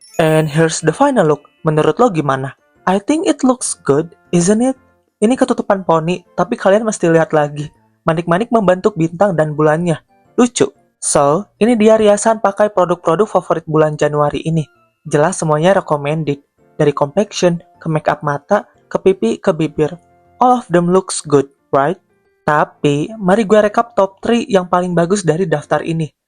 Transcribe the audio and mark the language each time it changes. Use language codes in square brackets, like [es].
[en] And here's the final look. [id] Menurut lo gimana? [en] I think it looks good, isn't it? [id] Ini ketutupan poni, tapi kalian mesti lihat lagi. Manik-manik membentuk bintang dan bulannya. Lucu. So, ini dia riasan pakai produk-produk favorit bulan Januari ini. Jelas semuanya recommended. Dari complexion, ke makeup mata, ke pipi, ke bibir. [en] All of them looks good, right? [id] Tapi, mari gue rekap top 3 yang paling bagus dari daftar ini.